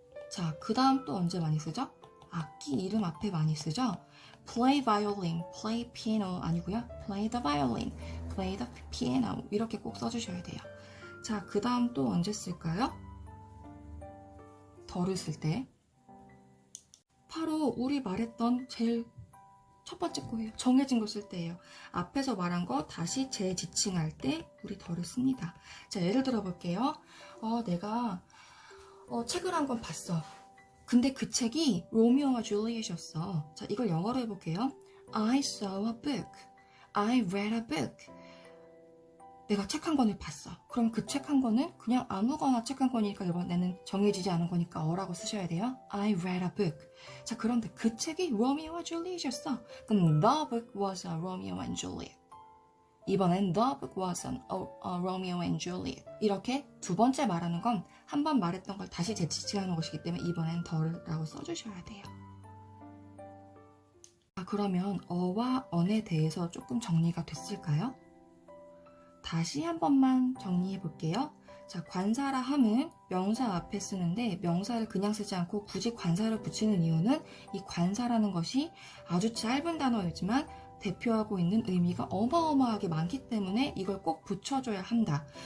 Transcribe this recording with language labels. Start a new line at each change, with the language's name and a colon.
Korean: 자, 그 다음 또 언제 많이 쓰죠? 악기 이름 앞에 많이 쓰죠?
English: play violin, play piano
Korean: 아니고요.
English: play the violin, play the piano
Korean: 이렇게 꼭 써주셔야 돼요. 자, 그 다음 또 언제 쓸까요? 더를 쓸 때 바로 우리 말했던 제일 첫 번째 거예요. 정해진 거 쓸 때예요. 앞에서 말한 거 다시 재지칭할 때 우리 더를 씁니다. 자, 예를 들어 볼게요. 내가 책을 한 권 봤어. 근데 그 책이 로미오와 줄리엣이었어. 자, 이걸 영어로 해볼게요.
English: I saw a book. I read a book.
Korean: 내가 책 한 권을 봤어. 그럼 그 책 한 권은 그냥 아무거나 책 한 권이니까 이번에는 정해지지 않은 거니까 어라고 쓰셔야 돼요.
English: I read a book.
Korean: 자, 그런데 그 책이 로미오와 줄리엣이었어.
English: 그럼 the book was a Romeo and Juliet.
Korean: 이번엔
English: the book was a Romeo and Juliet.
Korean: 이렇게 두 번째 말하는 건 한 번 말했던 걸 다시 재치칭하는 것이기 때문에 이번엔 the라고 써주셔야 돼요. 그러면 어와 언에 대해서 조금 정리가 됐을까요? 다시 한 번만 정리해 볼게요. 자, 관사라 함은 명사 앞에 쓰는데 명사를 그냥 쓰지 않고 굳이 관사를 붙이는 이유는 이 관사라는 것이 아주 짧은 단어이지만 대표하고 있는 의미가 어마어마하게 많기 때문에 이걸 꼭 붙여줘야 한다.